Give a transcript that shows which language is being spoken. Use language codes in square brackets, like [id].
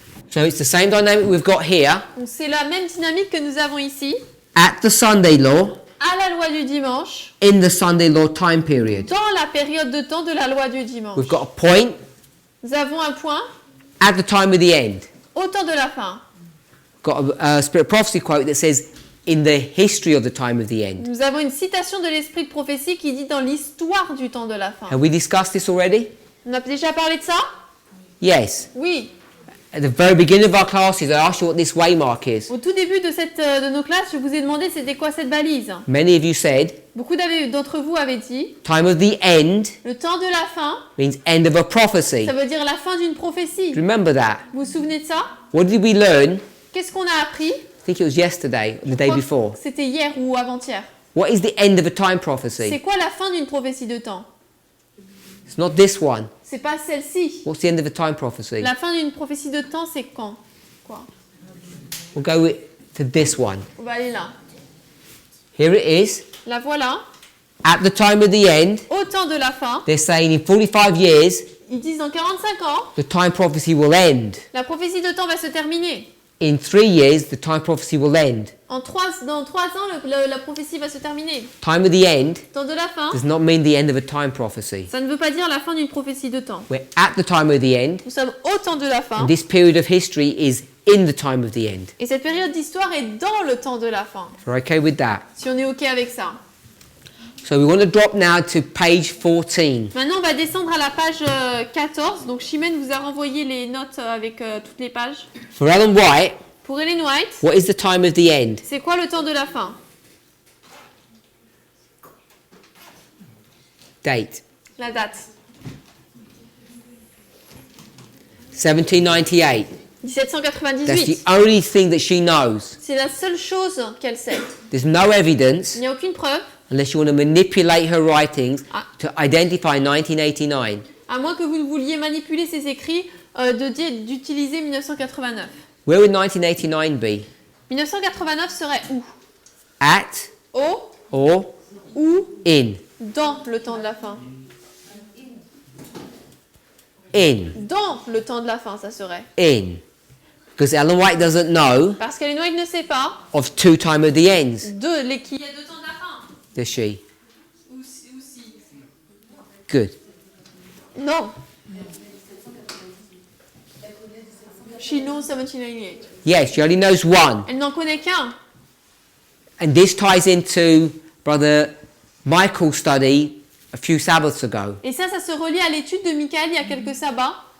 [en] So it's the same dynamic we've got here [fr] Donc c'est la même dynamique que nous avons ici, [en] at the Sunday law, [fr] à la loi du dimanche, [en] in the Sunday law time period. [fr] dans la période de temps de la loi du dimanche. [en] We've got a point [fr] Nous avons un point [en] at the time of the end. [fr] au temps de la fin. [en] Got a Spirit of Prophecy quote that says in the history of the time of the end. [fr] Nous avons une citation de l'esprit de prophétie qui dit dans l'histoire du temps de la fin. [en] Have we discussed this already? [fr] On a déjà parlé de ça? [en] Yes. [fr] Oui. [en] At the very beginning of our classes, I asked you what this waymark is. [fr] Au tout début de nos classes, je vous ai demandé c'était quoi cette balise. [en] Many of you said, [fr] Beaucoup d'entre vous avaient dit [en] time of the end [fr] le temps de la fin, [en] means end of a prophecy. [fr] ça veut dire la fin d'une prophétie. [en] Remember that. [fr] Vous vous souvenez de ça? [en] What did we learn? [fr] Qu'est-ce qu'on a appris? [en] I think it was yesterday, or the day [fr] Je crois [en] before. [fr] que c'était hier ou avant-hier. [en] What is the end of a time [fr] C'est [en] prophecy? [fr] quoi la fin d'une prophétie de temps? [en] It's not this one. [fr] C'est pas celle-ci. [en] What's the end of a time prophecy? [fr] La fin d'une prophétie de temps, c'est quand? Quoi? [en] We'll go to this one. [fr] On va aller là. [en] Here it is. [fr] La voilà. [en] At the time of the end, [fr] Au temps de la fin, [en] they're saying in 45 years, [fr] ils disent dans 45 ans, [en] the time prophecy will end. [fr] la prophétie de temps va se terminer. [en] In 3 years, the time prophecy will end. [fr] Dans 3 ans, la prophétie va se terminer. [en] Time of the end [fr] Temps de la fin, [en] does not mean the end of a time prophecy. [fr] ça ne veut pas dire la fin d'une prophétie de temps. [en] We're at the time of the end, [fr] Nous sommes au temps de la fin. [en] and this period of history is in the time of the end. [fr] Et cette période d'histoire est dans le temps de la fin. [en] If we're okay with that. [fr] Si on est OK avec ça. [en] So we want to drop now to page 14. [fr] Maintenant, on va descendre à la page 14. Donc, Chimène vous a renvoyé les notes avec toutes les pages. [en] For Ellen White, [fr] Pour Ellen White, [en] what is the time of the end? [fr] c'est quoi le temps de la fin? [en] Date. [fr] La date. [en] 1798. That's [fr] 1798. [en] the only thing that she knows. [fr] C'est la seule chose qu'elle sait. [en] There's no evidence, [fr] Il n'y a aucune preuve, [en] unless you want to manipulate her writings, [fr] Ah. [en] to identify 1989. [fr] à moins que vous vouliez manipuler ses écrits, d'utiliser 1989. [en] Where would 1989 be? [fr] 1989 serait où? [en] At [fr] Au [en] or [fr] ou [en] in? [fr] dans le temps de la fin? [en] In. [fr] Dans le temps de la fin, ça serait. [en] In. Because Ellen White doesn't know [fr] Parce qu'Ellen White ne sait pas [en] of two time of the ends, [fr] qu'il y a deux temps de la fin. [en] does she? [fr] Ou si. [en] Good. [fr] Non. [en] She knows 1798. Yes, she only knows one. [fr] Elle n'en connaît qu'un. [en] And this ties into Brother Michael's study a few Sabbaths ago, [fr] Et ça se relie à l'étude de Michael il y a quelques sabbats.